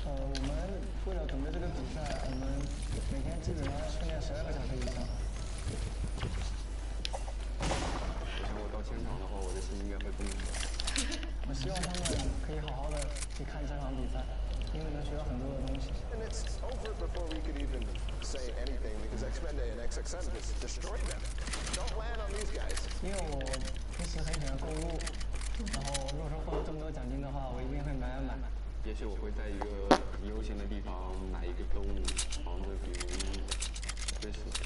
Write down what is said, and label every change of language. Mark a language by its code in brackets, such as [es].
[zh] 我们为了准备这个比赛，我们每天基本上要训练12个小时以上。我想我到现场的话，我的心应该会崩溃。我希望他们可以好好的去看这场比赛，因为能学到很多的东西。 [en] And it's over before we could even say anything because Xpende and XXM just destroyed them. Don't land on these guys. [zh] 因为我平时很喜欢购物，然后如果说获得这么多奖金的话，我一定会买。也许我会在一个悠闲的地方买一个动物，房子，比如类似。